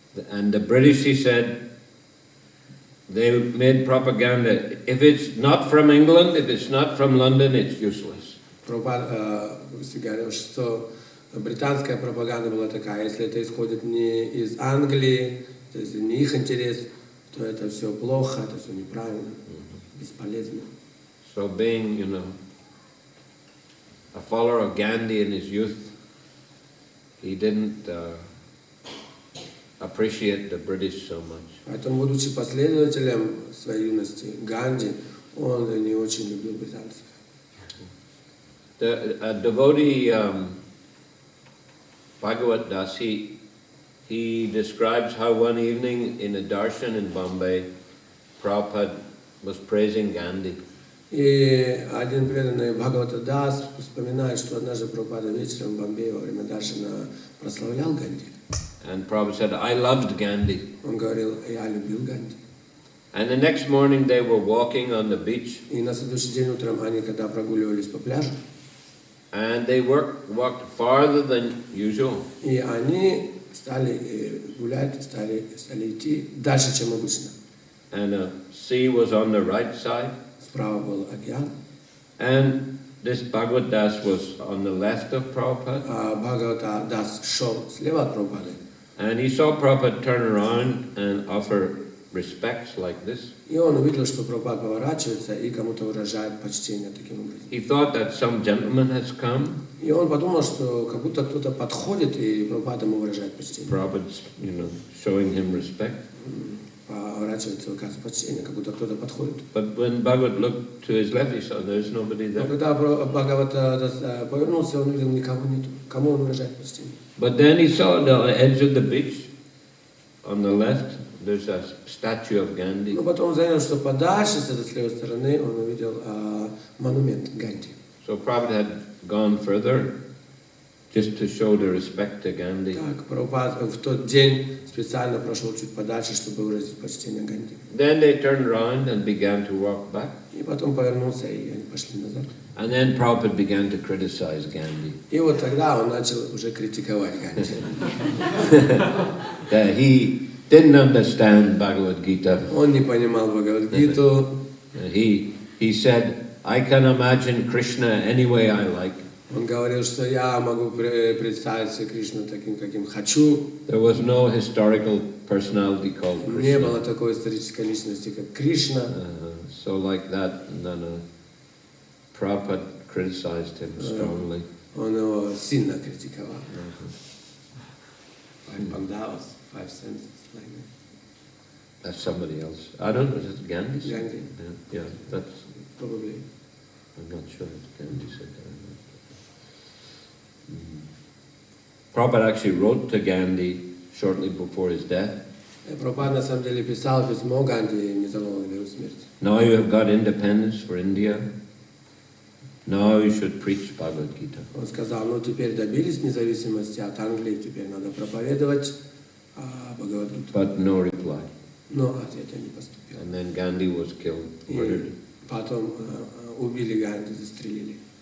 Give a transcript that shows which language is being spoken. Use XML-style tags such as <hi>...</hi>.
<en>And the British, he said, they made propaganda. If it's not from England, if it's not from London, it's useless.</en> <ru>Прабхупада говорил, что британская пропаганда была такая, если это исходит не из Англии, то есть не их интерес, то это все плохо, это все неправильно, бесполезно.</ru> <en>So being, you know, a follower of Gandhi in his youth, he didn't appreciate the British so much.</en> <ru>Поэтому, будучи последователем своей юности Ганди, он не очень любил британцев.</ru> <en>The devotee Bhagavad Das, he describes how one evening in a darshan in Bombay, Prabhupada was praising Gandhi.</en> <ru>И один преданный Бхагавата Дас вспоминает, что однажды Прабхупада вечером в Бомбее во время даршана прославлял Ганди.</ru> <en>And Prabhupada said, I loved Gandhi.</en> <ru>Он говорил, я любил Ганди.</ru> <en>And the next morning they were walking on the beach.</en> <ru>И на следующий день утром они, когда прогуливались по пляжу,</ru> <en>and they walked farther than usual.</en> <ru>И они стали гулять, стали идти дальше, чем обычно.</ru> <en>And the sea was on the right side.</en> <ru>Справа был океан.</ru> <en>And this Bhagavad Das was on the left of Prabhupada.</en> <ru>А Бхагавата Дас шел слева от Прабхупады.</ru> <en>And he saw Prabhupada turn around and offer respects like this.</en> <ru>И он увидел, что Прабхупада поворачивается и кому-то выражает почтение таким образом.</ru> <en>He thought that some gentleman has come.</en> <ru>И он подумал, что как будто кто-то подходит и Прабхупада ему выражает почтение.</ru> <en>Prabhupada's, you know, showing him respect.</en> <ru>Поворачивается, выказывает почтение, как будто кто-то подходит.</ru> <en>But when Bhagavad looked to his left, he saw there's nobody there.</en> <ru>Но когда Бхагавата повернулся, он увидел, никого нету. Кому он выражает почтение?</ru> <en>But then he saw on the edge of the beach, on the left, there's a statue of Gandhi.</en> <ru>Но потом он заметил, что подальше, с этой левой стороны, он увидел монумент Ганди.</ru> <en>So Prabhupada had gone further, just to show the respect to Gandhi.</en> <ru>Так, Прабхупада в тот день специально прошел чуть подальше, чтобы выразить почтение Ганди.</ru> <en>Then they turned around and began to walk back.</en> <ru>И потом повернулся, и они пошли назад.</ru> <en>And then Prabhupada began to criticize Gandhi.</en> <ru>И вот тогда он начал уже критиковать Ганди.</ru> <en>That he didn't understand Bhagavad Gita.</en> <ru>Он не понимал Бхагавад-гиту.</ru> <en>He said, I can imagine Krishna any way I like.</en> <ru>Он говорил, что я могу представить себе Кришну таким, каким хочу.</ru> <en>There was no historical personality called Krishna.</en> <ru>Не было такой исторической личности, как Кришна.</ru> <en>So like that, Prabhupada criticized him strongly.</en> <ru>Он его сильно критиковал.</ru> <en>5 Pandavas, 5 senses, like that. That's somebody else. I don't know, is it Gandhi? Gandhi. Yeah, that's... Probably. I'm not sure if Gandhi said that. Prabhupada actually wrote to Gandhi shortly before his death.</en> <ru>Прабхупада на самом деле писал письмо Ганди незадолго до его смерти.</ru> <en>Now you have got independence for India. Now you should preach Bhagavad Gita.</en> <ru>Он сказал, ну теперь добились независимости от Англии, теперь надо проповедовать Бхагавад-гиту.</ru> <en>But no reply.</en> <ru>Но ответа не поступил.</ru> <en>And then Gandhi was killed, murdered.</en> <ru>Потом убили Ганди, застрелили.</ru>